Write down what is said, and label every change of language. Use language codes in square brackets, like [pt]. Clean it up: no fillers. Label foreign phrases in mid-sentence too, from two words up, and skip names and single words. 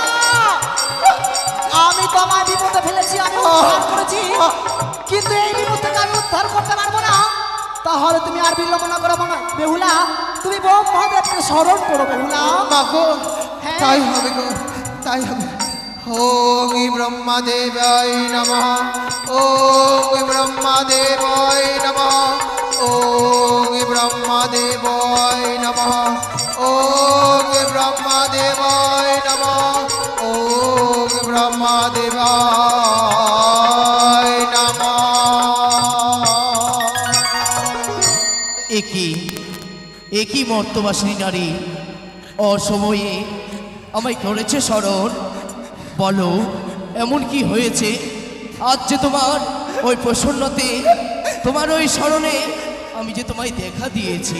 [bn] আমি তোমায় বিপদে ফেলেছি, আমি উদ্ধার করেছি, কিন্তু এই বিপদ থেকে আমি উদ্ধার করতে পারবো না। তাহলে তুমি আর বিলম্ব না করো মনে বেহুলা, তুমি ব্রহ্মদেবকে স্মরণ করো বেহুলা। মা গো, হ্যাঁ। তাই হবে গো, তাই হবে। [sa] ওম ব্রহ্মদেবায় নমঃ, ওম ব্রহ্মদেবায় নমঃ, ওম ব্রহ্মদেবায় নমঃ, ওম ব্রহ্মদেবায় নমঃ, ওম ব্রহ্মদেবায় নমঃ। [bn] একই মর্তবাসিনী নারী অসময়ে আমায় করেছে স্মরণ। বলো এমন কি হয়েছে আজ যে তোমার ওই প্রসন্নতে, তোমার ওই স্মরণে আমি যে তোমায় দেখা দিয়েছি।